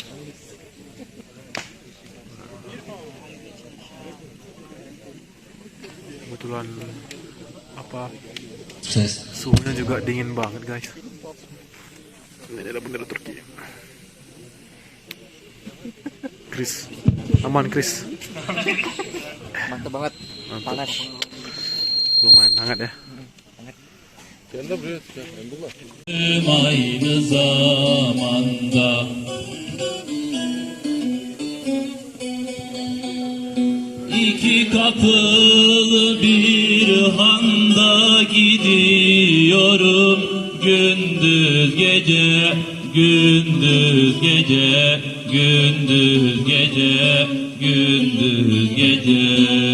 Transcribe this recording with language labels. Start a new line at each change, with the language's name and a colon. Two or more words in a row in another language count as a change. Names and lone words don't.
Indonesian: Kebetulan suhunya juga dingin banget guys. Ini ada bendera Turki. Chris, aman Chris. Mantap banget. Mantap. Panas. Lumayan hangat ya.
Turkish: Aynı zamanda İki kapılı bir handa gidiyorum gündüz gece, gündüz gece, gündüz gece, gündüz gece.